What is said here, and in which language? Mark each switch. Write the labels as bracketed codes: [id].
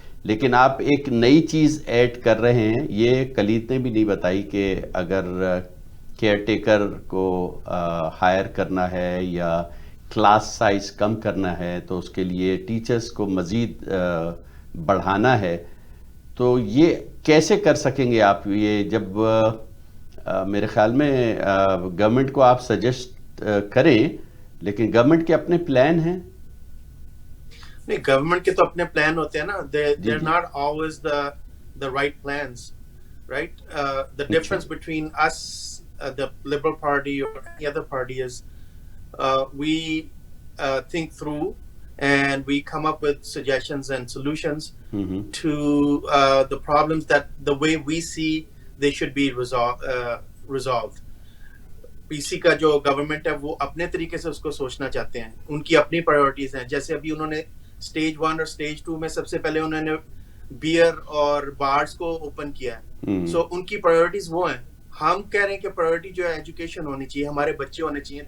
[ur] لیکن آپ ایک نئی چیز ایڈ کر رہے ہیں, یہ کلید نے بھی نہیں بتائی کہ اگر کیئر ٹیکر کو ہائر کرنا ہے یا کلاس سائز کم کرنا ہے تو اس کے لیے ٹیچرز کو مزید بڑھانا ہے, تو یہ کیسے کر سکیں گے آپ؟ یہ جب میرے خیال میں گورنمنٹ کو آپ سجیسٹ کریں, لیکن گورنمنٹ کے اپنے پلان ہیں. نہیں, گورنمنٹ کے تو اپنے پلان ہوتے ہیں نا, [en] they're not always the right plans, right? The difference between us, the Liberal Party or any other party is we think through and we come up with suggestions and solutions to the problems that the way we see they should be resolved. [ur] پی سی کا جو government ہے وہ اپنے طریقے سے اس کو سوچنا چاہتے ہیں, ان کی اپنی پرائیورٹیز ہیں. جیسے ابھی انہوں نے سٹیج 1 اور سٹیج 2 میں سب سے پہلے انہوں نے بیئر اور بارز کو اوپن کیا ہے. سو ان کی پرائیورٹیز وہ ہیں. ہم کہہ رہے ہیں کہ پرائیورٹی جو ہے ایجوکیشن ہونی چاہیے, ہمارے بچے ہونے چاہیے.